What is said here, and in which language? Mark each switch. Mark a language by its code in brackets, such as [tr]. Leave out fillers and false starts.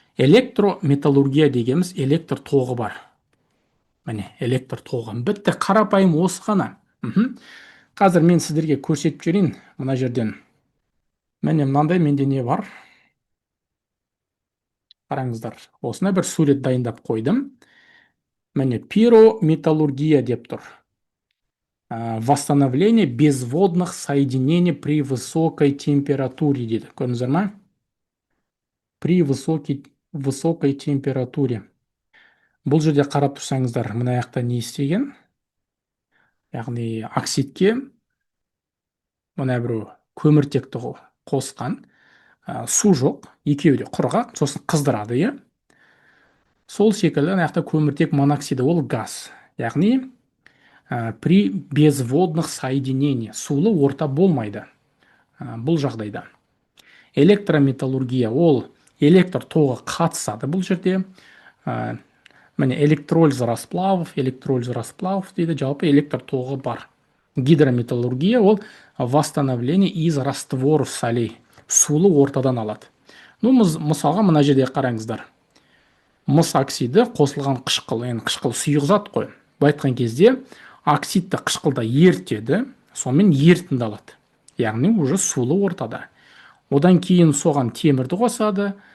[kk] Электрометаллургия дегеніміз электр тоғы бар. Міне, электр тоғы. Бітті, қарапайым осы ғана. Қазір мен сіздерге көрсетіп жіберейін мына жерден. Міне, мынандай менде не бар? Қараңыздар, осына бір сурет дайындап қойдым. Міне, пирометаллургия деп тұр. [ru] Восстановление безводных соединений при высокой температуре [kk] дейді. Көрдіңіздер ма? [ru] При высокой температуре. [kk] Бұл жерде қарап тұрсаңыздар, мына жақта не істеген? Яғни оксидке мына көміртекті қосқан, су жоқ, екеуі де құрғақ, сосын қыздырады. Сол секілді мына жақта көміртек моноксиді, ол газ. Яғни [ru] при безводных соединений, [kk] сулы орта болмайды бұл жағдайда. Электрометаллургия, ол электр тоғы қатысады бұл жерде. Міне, [ru] электролиз расплавов [kk] дейді, жалпы электр тоғы бар. Гидрометаллургия, ол [ru] восстановление из растворов солей, [kk] сулы ортадан алады. Мысалға мына жерде қараңыздар. Мыс оксиді қосылған қышқыл, қышқыл сұйық зат қой. Байтқан кезде оксидті қышқылда ертеді, сонымен ерітінді алады. Яғни уже сулы ортада. Одан кейін соған темірді қосады.